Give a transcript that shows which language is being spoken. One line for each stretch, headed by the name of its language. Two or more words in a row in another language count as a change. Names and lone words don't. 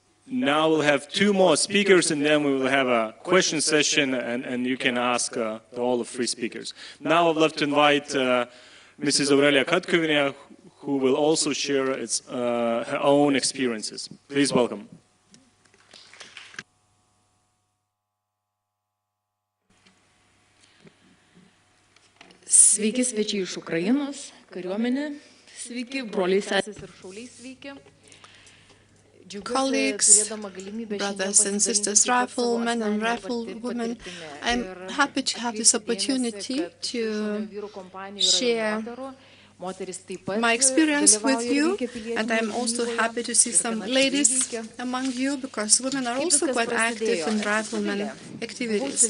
English: Now we'll have two more speakers, and then we will have a question session, and you can ask all the three speakers. Now I'd love to invite Mrs. Aurelija Katkuviene, who will also share her own experiences. Please welcome.
Lithuanian: Sveiki, svečiai iš Ukrainos, kariuomenė, sveiki, broliai, sesės ir šauliai, sveiki.
English: Colleagues, brothers and sisters, riflemen and riflewomen, I'm happy to have this opportunity to share my experience with you, and I'm also happy to see some ladies among you, because women are also quite active in rifleman activities.